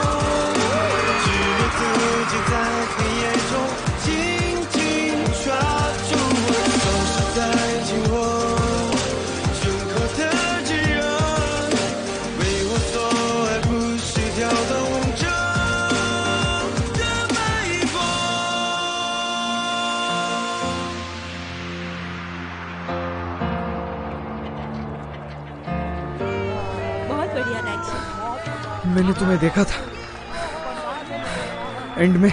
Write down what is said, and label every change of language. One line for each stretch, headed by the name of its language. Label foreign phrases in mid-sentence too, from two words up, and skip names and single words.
Chinese: 自己在黑夜中紧紧抓住我，总是在紧握胸口的炙热，为我所爱，不需跳动着的脉搏。
Hindi: बहुत बढ़िया नैन्सी। मैंने तुम्हें देखा था एंड में।